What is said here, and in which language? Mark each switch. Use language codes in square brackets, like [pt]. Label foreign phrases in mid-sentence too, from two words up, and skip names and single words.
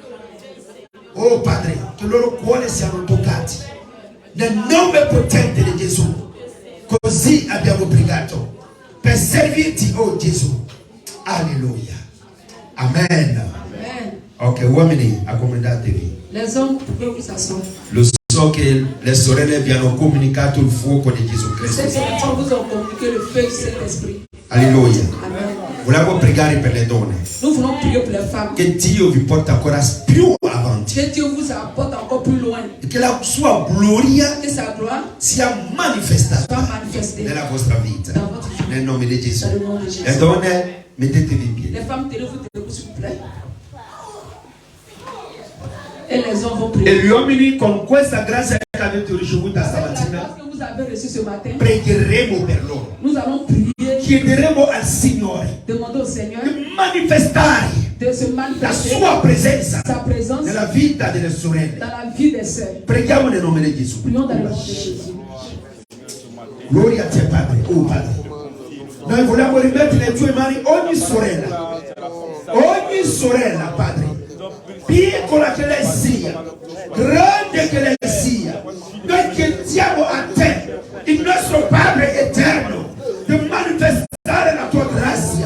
[it] Oh Padre, che i loro cuori siano toccati nel nome potente di Gesù. Così abbiamo pregato per servirti, oh Gesù. Alleluia. Amen. Amen. Ok, uomini, accomodatevi. [fr] Les hommes, pouvez vous asseoir. [it] Lo so che le sorelle vi hanno comunicato il fuoco di Gesù Cristo. [fr] Ces enfants vous ont communiqué le feu du Saint-Esprit. Alleluia. Amen. [it] Volevo pregare per le donne. [fr] Nous voulons prier pour les femmes. [it] Che Dio vi porta ancora più avanti. [fr] Que Dieu vous apporte encore plus loin. [it] E che la sua gloria [fr] Que sa gloire [it] sia manifestata [fr] soit manifestée [it] nella vostra vita. [fr] dans votre vie. [it] Nel nome di Gesù. [fr] Dans le nom de Jésus. [it] Le donne, mettetevi in piedi. [fr] Les femmes, tenez-vous debout, s'il vous plaît. Et les hommes vont prier. [it] E gli uomini, con questa grazia che avete ricevuta [fr] Avec la grâce [it] stamattina, [fr] que vous avez reçue ce matin, [it] pregheremo per loro. [fr] nous allons prier, [it] Chiederemo al Signore [fr] demander au Seigneur [it] di manifestare [fr] de se [it] la [fr] manifester [it] sua presenza [fr] sa présence [it] nella vita delle sorelle. [fr] dans la vie des sœurs. [it] Preghiamo nel nome di Gesù. [fr] Prions dans le nom de Jésus. [it] Gloria a te, Padre. Oh Padre. Noi vogliamo rimettere nelle tue mani ogni sorella. Ogni sorella, Padre. Piccola che lei sia, grande che lei sia. Noi chiediamo a te, il nostro Padre eterno, di manifestare la tua grazia.